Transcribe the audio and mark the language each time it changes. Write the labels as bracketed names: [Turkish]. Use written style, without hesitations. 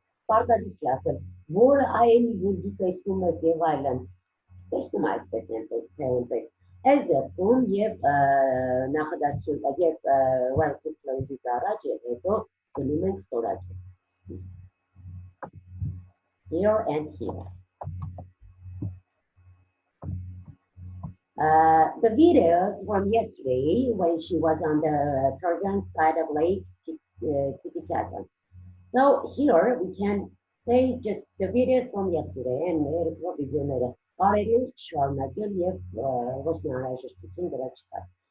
[Armenian] Պարտադիր չի ասել, որը այելի որ դու տեսնում ես եւ այլն։ Տեսնում այսպես այնպես։ Այս դեպքում եւ նախադասություն եւ relative clause-ից առաջ եւ հետո դնում ենք ստորակետ։ [English] Here and here. The videos from yesterday when she was on the Peruvian side of Lake Titicaca. So here we can Say just the videos from yesterday and [Armenian] երեկվա վիդեոները կարելի է շարունակել եւ ոչ մի անհրաժեշտություն դրա չկա.